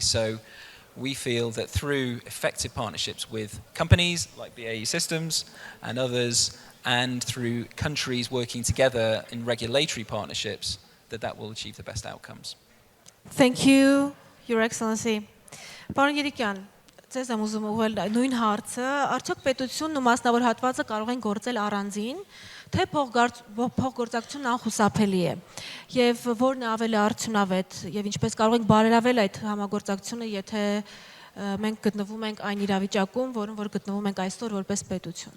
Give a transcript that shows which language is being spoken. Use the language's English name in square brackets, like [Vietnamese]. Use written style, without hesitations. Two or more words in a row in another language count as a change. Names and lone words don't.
[English] So we feel that through effective partnerships with companies like BAE Systems and others, and through countries working together in regulatory partnerships, that will achieve the best outcomes. Thank you, Your Excellency. [Armenian] Պարոն Երիկյան, ձեզ եմ ուզում ուղղել նույն հարցը, արդյոք պետությունն ու մասնավոր հատվածը կարող են գործել առանձին, թե փոխգործակցությունն անխուսափելի է, եւ որն է ավելի արդյունավետ, եւ ինչպես կարող ենք բարելավել այդ համագործակցությունը, եթե մենք գտնվում ենք այն իրավիճակում, որում որ գտնվում ենք այսօր որպես պետություն։